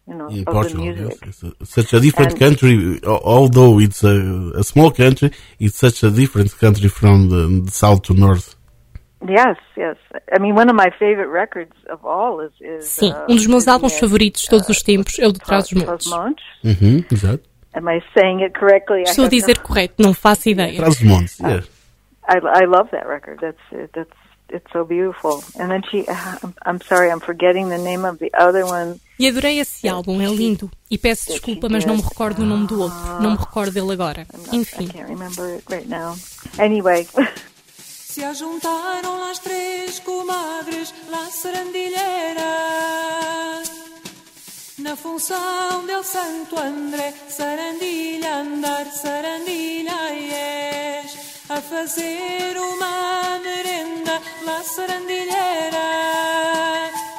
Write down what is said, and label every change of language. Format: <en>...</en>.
<pt>Em Portugal,</pt> <en>such a different country, although it's a small country, it's such a different country from the south to north. Yes, yes. I mean, one of my favorite records of all is.</en> <pt>Sim, um dos meus álbuns favoritos de todos os tempos é o de Trás dos Montes. Exato.</pt> <en>Am I saying it correctly?</en> <pt>Estou a dizer correto, não faço ideia.</pt> <en>Trás dos Montes, yes. I love that record. It's so beautiful. And then she, I'm sorry, I'm forgetting the name of the other one.</en> <pt>E adorei esse álbum, é lindo. E peço desculpa, mas não me recordo o nome do outro. Não me recordo dele agora. Enfim.</pt> <en>I can't remember it right now. Anyway.</en> <mwl>Se ajuntaram las três comadres, la serandilheira, na função del Santo André, sarandilha andar, sarandilha és, a fazer uma merenda, la serandilheira,</mwl>